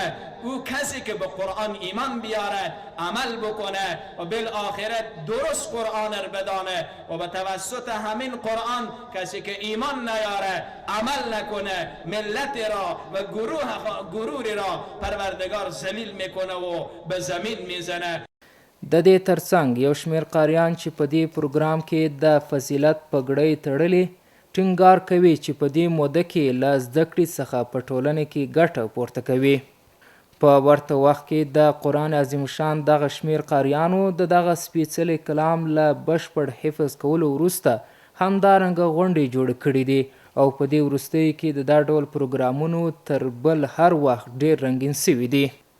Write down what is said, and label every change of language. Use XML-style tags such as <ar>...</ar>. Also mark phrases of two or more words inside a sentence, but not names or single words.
<fa>او کسی که به قرآن ایمان بیاره، عمل بکنه و بالآخرت درست قرآن را بدانه و به توسط همین قرآن کسی که ایمان نیاره، عمل نکنه، ملت را و گروه را پروردگار ذلیل میکنه و به زمین میزنه.</fa> <ps>د دې ترڅنګ یو شمېر قاریان چې په دې پروګرام کې د فضیلت پګړۍ تړلې ټینګار کوي چې په دې موده کې له زده کړې څخه په ټولنه کې ګټه پورته کوي. په ورته وخت کې د قرآن عظیم شان دغه شمېر قاریانو د دغه سپېڅلي کلام له بشپړ حفظ کولو وروسته همدارنګه غونډې جوړې کړې دي او په دې وروستیو کې د دا ډول پروګرامونو تر بل هر وخت ډېر رنګین سوي دي.</ps>